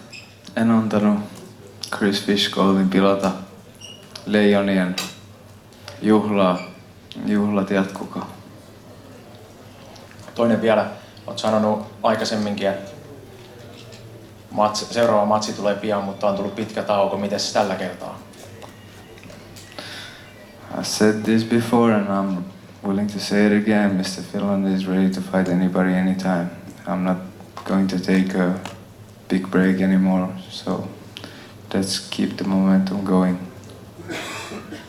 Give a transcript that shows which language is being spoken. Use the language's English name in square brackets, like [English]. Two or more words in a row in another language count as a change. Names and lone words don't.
[Finnish] En antanut Chris Fishgoldin pilata Leijonien juhlaa. Juhlat jatkukaa. Toinen vielä, olet sanonut aikaisemminkin, että seuraava matsi tulee pian, mutta on tullut pitkä tauko. Mites tällä kertaa? [English] I said this before and I'm willing to say it again. Mr. Finland is ready to fight anybody anytime. I'm not going to take a big break anymore, so let's keep the momentum going.